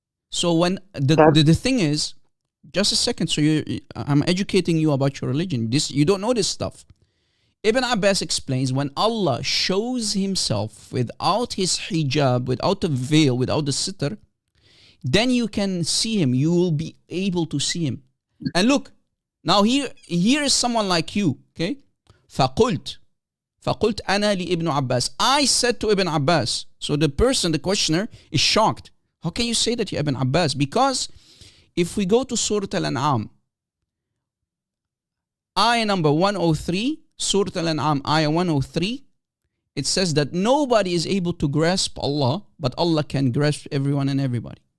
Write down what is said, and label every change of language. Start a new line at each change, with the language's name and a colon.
English: So when the thing is, just a second, so I'm educating you about your religion. You don't know this stuff. Ibn Abbas explains, when Allah shows himself without his hijab, without the veil, without the sitter, then you can see him. You will be able to see him. And look, now here is someone like you, okay?
Arabic: فَقُلْتُ أَنَا لِإِبْنُ Abbas.
English: I said to Ibn Abbas. So the person, the questioner, is shocked. How can you say that to Ibn Abbas? Because if we go to Surah Al-An'am, ayah number 103, Surah Al-An'am, ayah 103, it says that nobody is able to grasp Allah, but Allah can grasp everyone and everybody.